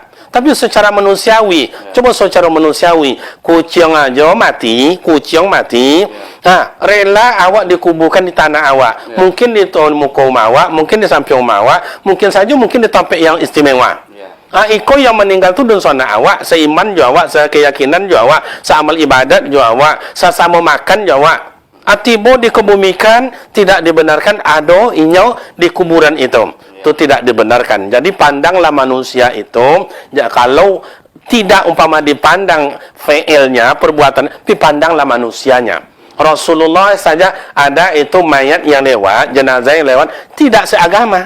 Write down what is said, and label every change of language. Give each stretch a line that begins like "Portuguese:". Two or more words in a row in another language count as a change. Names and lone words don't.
Indonesian: Tapi secara manusiawi, coba secara manusiawi, kucing mati, nah, rela awak dikuburkan di tanah awak, mungkin di tahun muka awak, mungkin di samping awak, mungkin di tempat yang istimewa.
Minangkabau: Iko yang meninggal itu dosana awak, seiman jo awak, sekeyakinan jo awak, seamal ibadat jo awak, sesama makan jo awak. Atibo dikebumikan,
Indonesian: tidak dibenarkan ada inyo di kuburan itu. Itu tidak dibenarkan. Jadi pandanglah manusia itu, ya, kalau tidak umpama dipandang fi'ilnya, perbuatan, tapi pandanglah manusianya. Rasulullah saja ada itu mayat yang lewat, jenazah yang lewat, tidak seagama.